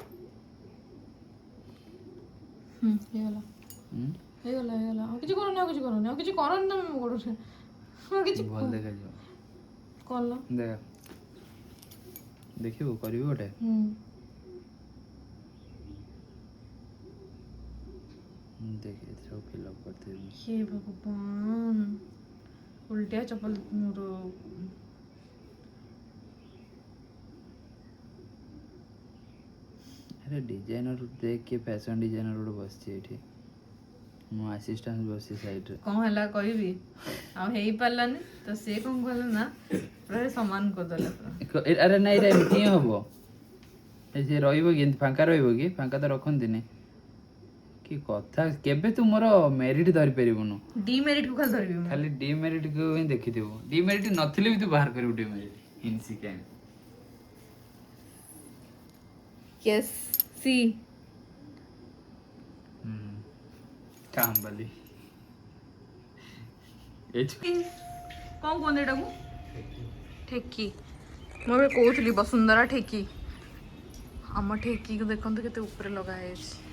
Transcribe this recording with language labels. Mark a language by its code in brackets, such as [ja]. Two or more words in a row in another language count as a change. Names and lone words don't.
[or] ହେଇଗଲା ଆଉ କିଛି କରନି ତମେ ମୋ ଗୋଡରେ କିଛି ଭଲ ଦେଖାଯିବ। କଲ ଦେଖ ଦେଖିବୁ କରିବୁ ଗୋଟେ। ଦେଖେ ସବୁ ଫିଲ୍ଅପ୍ କରିଦେବି। [hi] हे भगवान उल्टिया चप्पल मोर अरे डिजाइनर देख के फैशन डिजाइनर [or] ଗୋଟେ ବସିଛି ଏଠି, ମୋ ଆସିଷ୍ଟାଣ୍ଟ ବସିଛି ସାଇଡରେ। କଣ ହେଲା କହିବି ଆଉ ହେଇ ପାରିଲାନି ତ ସେ କଣ କଲେ ନା ପୁରା ସମାନ କରିଦେଲେ ପୁରା। ଆରେ ନାଇଁ ରେ ଏମିତି ହିଁ ହବ। ସେ ରହିବ କି ଏମିତି ଫାଙ୍କା ରହିବ କି? ଫାଙ୍କା ତ ରଖନ୍ତିନି। କି କଥା କେବେ ତୁ ମୋର ମେରିଟ୍ ଧରି ପାରିବୁନୁ, ଡିମେରିଟ୍ କୁ ଖାଲି ଧରିବି। ଖାଲି ଡିମେରିଟ୍ କୁ ହିଁ ଦେଖିଥିବୁ। ଡିମେରିଟ୍ ନଥିଲେ ବି ତୁ ବାହାର କରିବୁ ଡିମେରିଟ୍। ଇନସିକ୍ୱେଣ୍ଟ [en] yes sir [or] କାମ୍ବାଲି କଣ କୁହନ୍ତି ଏଟାକୁ? ଠେକି। ମୁଁ ଏବେ କହୁଥିଲି ବସୁନ୍ଧରା ଠେକି। ଆମ ଠେକିକୁ ଦେଖନ୍ତୁ କେତେ ଉପରେ ଲଗା ହେଇଛି।